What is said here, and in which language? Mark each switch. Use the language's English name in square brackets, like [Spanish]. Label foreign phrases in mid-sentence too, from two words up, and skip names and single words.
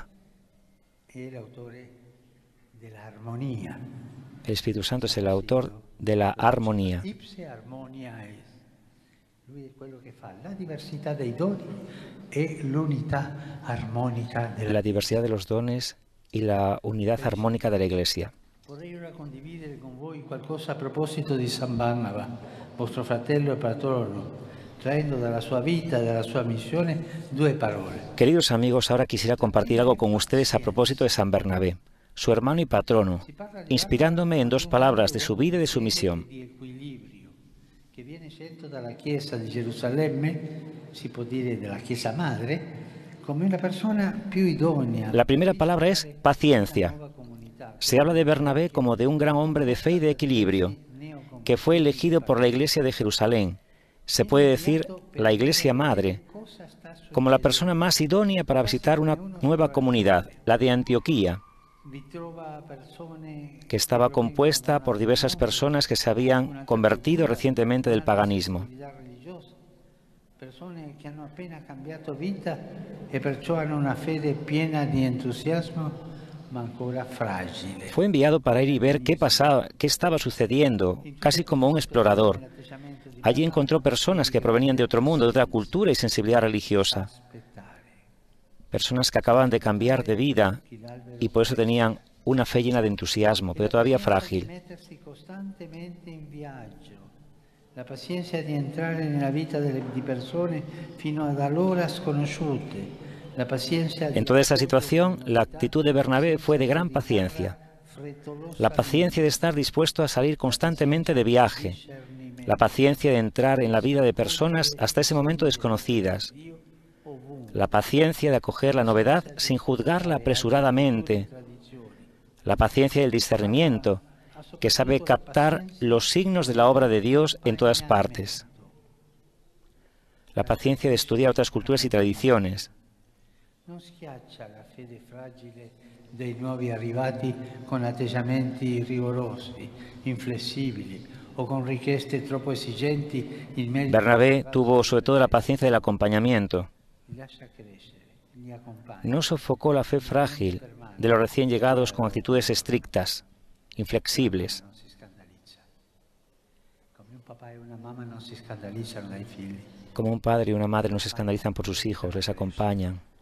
[Spanish] El Espíritu Santo es el autor de la armonía. La diversidad de los dones y la unidad armónica de la Iglesia. [Italian] Vorrei ora condividere con voi qualcosa a proposito di San Barnaba, vostro fratello e patrono, traendo dalla sua vita e dalla sua missione due parole. [Spanish] Queridos amigos, ahora quisiera compartir algo con ustedes a propósito de San Bernabé, su hermano y patrono, inspirándome en dos palabras de su vida y de su misión. [Italian] Que viene scelto dalla Chiesa di Gerusalemme, si può dire della Chiesa Madre, come una persona più idonea. [Spanish] La primera palabra es paciencia. Se habla de Bernabé como de un gran hombre de fe y de equilibrio, que fue elegido por la Iglesia de Jerusalén. Se puede decir la Iglesia Madre, como la persona más idónea para visitar una nueva comunidad, la de Antioquía, que estaba compuesta por diversas personas que se habían convertido recientemente del paganismo. [Italian] Persone che hanno appena cambiato vita e perciò hanno una fede piena di entusiasmo. [Spanish] Fue enviado para ir y ver qué pasaba, qué estaba sucediendo, casi como un explorador. Allí encontró personas que provenían de otro mundo, de otra cultura y sensibilidad religiosa. Personas que acababan de cambiar de vida y por eso tenían una fe llena de entusiasmo, pero todavía frágil. La paciencia [Italian] di entrare nella vita di persone fino ad allora sconosciute. [Spanish] En toda esta situación, la actitud de Bernabé fue de gran paciencia. La paciencia de estar dispuesto a salir constantemente de viaje. La paciencia de entrar en la vida de personas hasta ese momento desconocidas. La paciencia de acoger la novedad sin juzgarla apresuradamente. La paciencia del discernimiento, que sabe captar los signos de la obra de Dios en todas partes. La paciencia de estudiar otras culturas y tradiciones. [Italian] Non schiaccia la fede fragile dei nuovi arrivati con atteggiamenti rigorosi, inflessibili o con richieste troppo esigenti. [Spanish] Bernabé tuvo sobre todo la paciencia del acompañamiento. No sofocó la fe frágil de los recién llegados con actitudes estrictas, inflexibles. Como un padre y una madre no se escandalizan por sus hijos, les acompañan.